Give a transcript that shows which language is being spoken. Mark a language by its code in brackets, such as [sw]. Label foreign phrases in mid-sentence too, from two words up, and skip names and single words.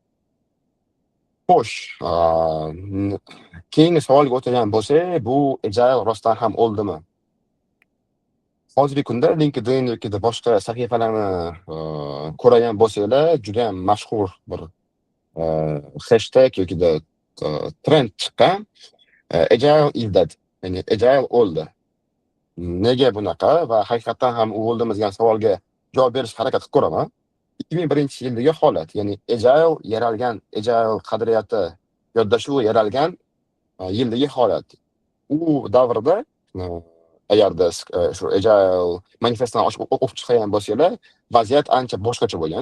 [uz] Xo'sh, keyingi savolga o'tadigan bo'lsak, bu agile rostdan ham oldimi? Hozirgi kunda LinkedIn yoki boshqa sahifalarni, ko'rgan bo'lsanglar, juda ham mashhur bir, hashtag yoki trend chiqqan. [en] Agile is dead. [uz] Ya'ni agile o'ldi. Nega bunaqa va haqiqatan ham u o'ldimi degan savolga javob berishga harakat qilib ko'raman. 2001-yildagi holat, ya'ni agile qadriyati, yondashuvi yaralgan, yildagi holat. U davrda, agarda shu agile manifestini o'qib chiqgan bo'lsanglar, vaziyat ancha boshqacha bo'lgan.